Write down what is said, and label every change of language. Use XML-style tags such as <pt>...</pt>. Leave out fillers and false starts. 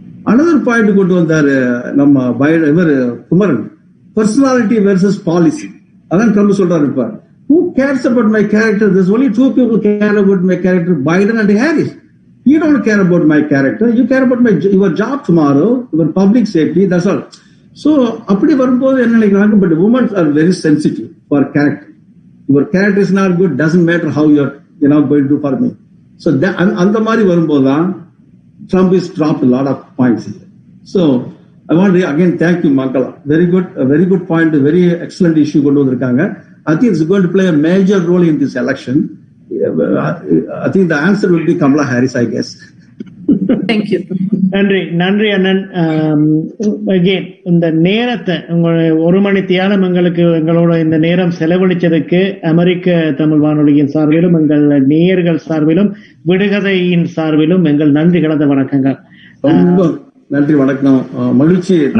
<en>Another point to go to Kumaran, personality versus policy.</en> <ta>அதான் Trump சொல்றாரு இப்ப.</ta> <en>Who cares about my character? There's only 2 people care about my character, Biden and Harris. You don't care about my character. You care about your job tomorrow, your public safety. That's all.</en> <ta>So அப்படி வரும்போது என்ன நினைக்கிறாங்க?</ta> <en>But women are very sensitive for character. Your character is not good. Doesn't matter how you're going to do for me. So</en> <ta>அந்த மாதிரி வரும்போதுதான்</ta> <en>Trump is dropped a lot of points here. So I want to again thank you, Mangala. Very good point, very excellent issue</en> <ta>கொண்டு வந்திருக்காங்க.</ta> <en>I think it's going to play a major role in this election. I think the answer will be Kamala Harris, I guess. Thank you.</en> <ta>நன்றி அண்ணன். Again இந்த நேரத்தை உங்களுடைய 1 மணி தியானம் எங்களோட இந்த நேரம் செலவழிச்சதுக்கு அமெரிக்க தமிழ் வானொலியின் சார்பிலும் எங்கள் நேயர்கள் சார்பிலும் விடுகதையின் சார்பிலும் எங்கள் நன்றி கலந்த வணக்கங்கள். ரொம்ப நன்றி, வணக்கம், மகிழ்ச்சி.</ta>